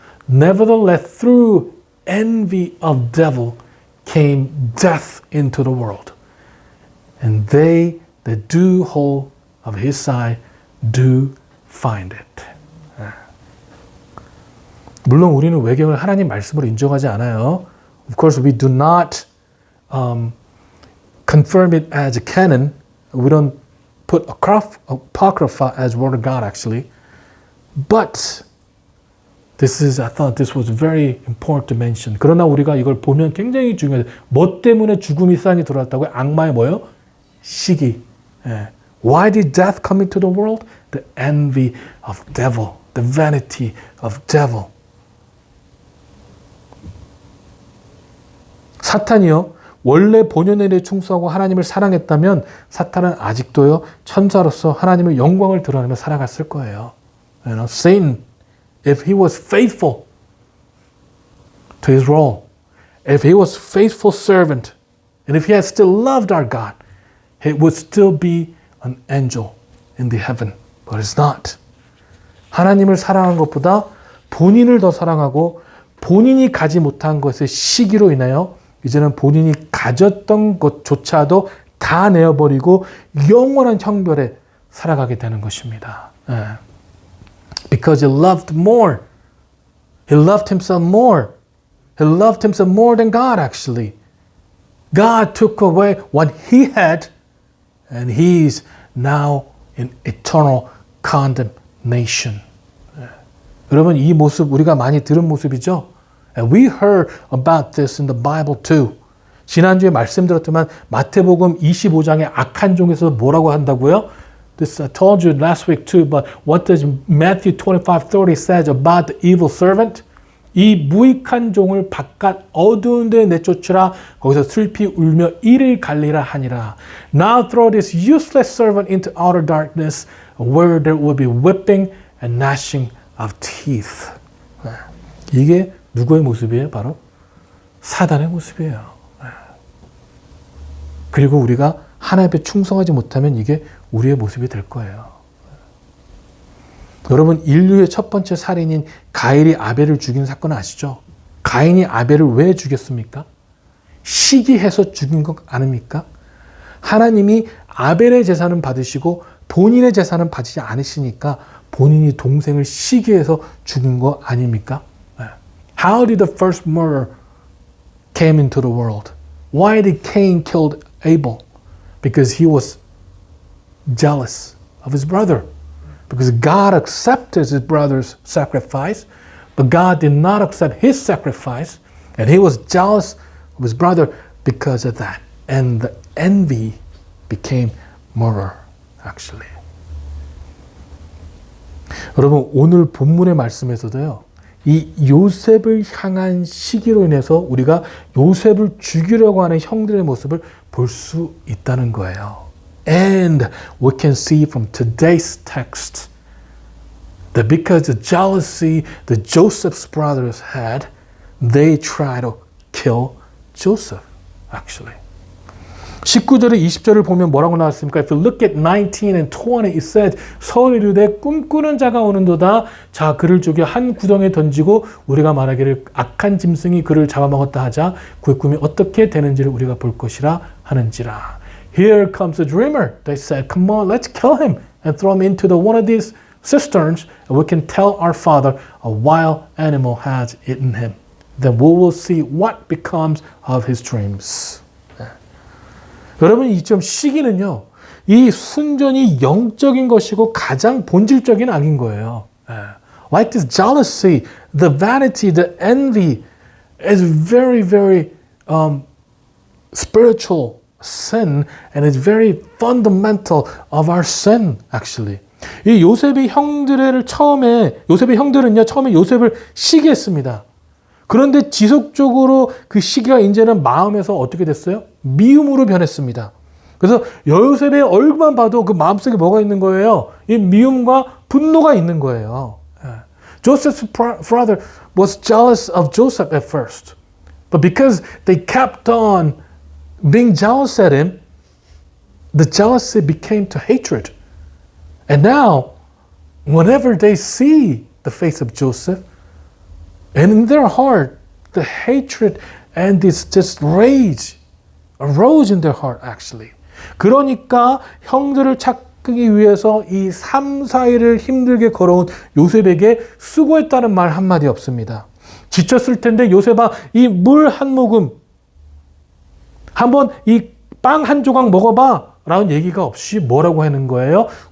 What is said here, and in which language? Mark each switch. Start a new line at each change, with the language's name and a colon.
English: Nevertheless, through envy of devil came death into the world. And they that do hold of his side do find it.
Korean: 물론 우리는 외경을 하나님 말씀으로 인정하지 않아요.
English: Of course, we do not confirm it as a canon. We don't put Apocrypha as Word of God, actually. But I thought this was very important to mention.
Korean: 그러나 우리가 이걸 보면 굉장히 중요해요. 뭐 때문에 죽음이 세상에 들어왔다고요? 악마의 뭐예요? 시기.
English: Why did death come into the world? The envy of devil. The vanity of devil.
Korean: 사탄이요. 원래 본연의 일에 충성하고 하나님을 사랑했다면 사탄은 아직도요. 천사로서 하나님의 영광을 드러내며 살아갔을 거예요.
English: Satan, if he was faithful to his role, if he was faithful servant, and if he had still loved our God, he would still be an angel in the heaven. But it's not.
Korean: 하나님을 사랑한 것보다 본인을 더 사랑하고 본인이 가지 못한 것의 시기로 인하여 이제는 본인이 가졌던 것조차도 다 내어버리고 영원한 형벌에 살아가게 되는 것입니다.
English: Because he loved more. He loved himself more. He loved himself more than God, actually. God took away what he had, and he's now in eternal condemnation.
Korean: 여러분 이 모습 우리가 많이 들은 모습이죠.
English: And we heard about this in the Bible too.
Korean: 지난주에 말씀드렸지만 마태복음 25장의 악한 종에서 뭐라고 한다고요?
English: This I told you last week too, but what does Matthew 25:30 says about the evil servant?
Korean: 이 무익한 종을 바깥 어두운 데 내쫓으라. 거기서 슬피 울며 이를 갈리라 하니라.
English: Now throw this useless servant into outer darkness, where there will be whipping and gnashing of teeth.
Korean: 이게 누구의 모습이에요? 바로 사단의 모습이에요. 그리고 우리가 하나님 앞에 충성하지 못하면 이게 우리의 모습이 될 거예요. 여러분 인류의 첫 번째 살인인 가인이 아벨을 죽인 사건 아시죠? 가인이 아벨을 왜 죽였습니까? 시기해서 죽인 것 아닙니까? 하나님이 아벨의 재산은 받으시고 본인의 재산은 받지 않으시니까 본인이 동생을 시기해서 죽인 거 아닙니까?
English: How did the first murder came into the world? Why did Cain kill Abel? Because he was jealous of his brother. Because God accepted his brother's sacrifice, but God did not accept his sacrifice, and he was jealous of his brother because of that. And the envy became murder, actually.
Korean: 여러분, 오늘 본문의 말씀에서도요, 이 요셉을 향한 시기로 인해서 우리가 요셉을 죽이려고 하는 형들의 모습을 볼 수 있다는 거예요.
English: And we can see from today's text that because the jealousy that Joseph's brothers had, they tried to kill Joseph, actually.
Korean: 19절에 20절을 보면 뭐라고 나왔습니까?
English: If you look at 19 and 20, it said,
Korean: 서울 이르되 꿈꾸는 자가 오는도다. 자, 그를 죽여 한 구덩이에 던지고 우리가 말하기를 악한 짐승이 그를 잡아먹었다 하자. 그의 꿈이 어떻게 되는지를 우리가 볼 것이라 하는지라.
English: Here comes the dreamer. They said, come on, let's kill him and throw him into one of these cisterns, and we can tell our father a wild animal has eaten him. Then we will see what becomes of his dreams.
Korean: 여러분, 이 점 시기는요, 이 순전히 영적인 것이고 가장 본질적인 악인 거예요.
English: Like this jealousy, the vanity, the envy is very, very spiritual sin, and it's very fundamental of our sin, actually.
Korean: 이 요셉의 형들은요, 처음에 요셉을 시기했습니다. 그런데 지속적으로 그 시기가 이제는 마음에서 어떻게 됐어요? 미움으로 변했습니다. 그래서 요셉의 얼굴만 봐도 그 마음속에 뭐가 있는 거예요? 이 미움과 분노가 있는 거예요.
English: Joseph's brother was jealous of Joseph at first. But because they kept on being jealous at him, the jealousy became to hatred. And now, whenever they see the face of Joseph, and in their heart, the hatred and this just rage arose in their heart, actually.
Korean: 그러니까 형들을 찾기 위해서 이 3, 4일을 힘들게 걸어온 요셉에게 수고했다는 말 한마디 없습니다. 지쳤을 텐데 요셉아, 이 물 한 모금, 한번 이 빵 한 조각 먹어봐 라는 얘기가 없이 뭐라고 하는 거예요?